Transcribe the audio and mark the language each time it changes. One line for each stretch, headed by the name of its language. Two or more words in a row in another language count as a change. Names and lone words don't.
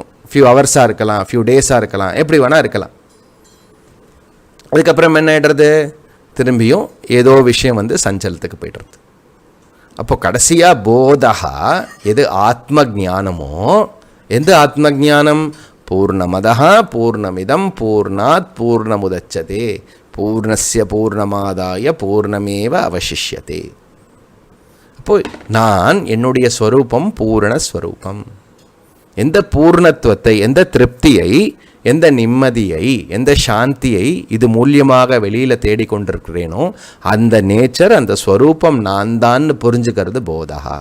English: few hours
Tamil: இருக்கலாம்,
English: few days
Tamil: இருக்கலாம், எப்படி வேணால் இருக்கலாம். அதுக்கப்புறம் என்ன ஆகிடுறது? திரும்பியும் ஏதோ விஷயம் சஞ்சலத்துக்கு போய்டுறது. அப்போது கடைசியாக போதகா எது ஆத்ம ஜானமோ, எந்த ஆத்ம ஜானம்?
Sanskrit: पूर्णमदः पूर्णमिदम् पूर्णात् पूर्णमुदच्यते पूर्णस्य पूर्णमादाय पूर्णमेव अवशिष्यते.
Tamil: அப்போது நான் என்னுடைய ஸ்வரூபம் பூர்ணஸ்வரூபம். எந்த பூர்ணத்துவத்தை, எந்த திருப்தியை, எந்த நிம்மதியை, எந்த சாந்தியை இது மூலியமாக வெளியில் தேடிக்கொண்டிருக்கிறேனோ அந்த நேச்சர், அந்த ஸ்வரூபம் நான் தான் புரிஞ்சுக்கிறது போதகா.